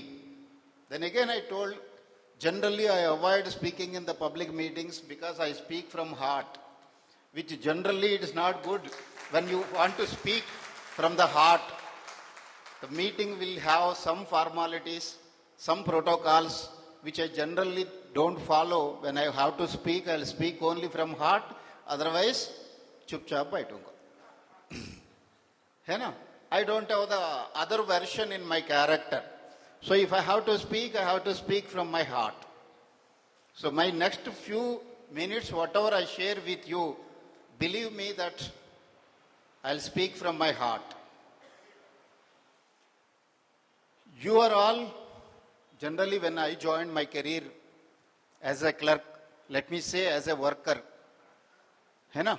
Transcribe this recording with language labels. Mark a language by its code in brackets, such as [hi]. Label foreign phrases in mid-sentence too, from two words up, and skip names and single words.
[en] Then again I told, generally I avoid speaking in the public meetings because I speak from heart, which generally it is not good when you want to speak from the heart. The meeting will have some formalities, some protocols, which I generally don't follow. When I have to speak, I'll speak only from heart. Otherwise, [hi] चुपचाप बैठूंगा. है ना? [en] I don't have the other version in my character. So if I have to speak, I have to speak from my heart. So my next few minutes, whatever I share with you, believe me that I'll speak from my heart. You are all, generally when I joined my career as a clerk, let me say as a worker, [hi] है ना?